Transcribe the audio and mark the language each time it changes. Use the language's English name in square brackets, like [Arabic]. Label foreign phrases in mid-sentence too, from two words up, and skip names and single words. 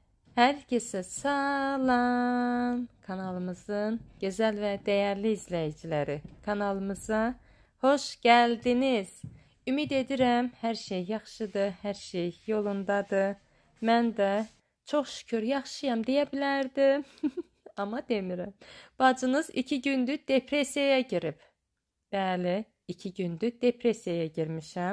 [Turkish] Herkese salam. Kanalımızın güzel ve değerli izleyicileri. Kanalımıza hoş geldiniz. [Azerbaijani] Ümid edirəm hər şey yaxşıdır, hər şey yolundadır. Mən də çox şükür yaxşıyam deyə bilərdim. Amma demirəm. Bacınız 2 gündür depressiyaya girib. Bəli, 2 gündür depressiyaya girmişəm.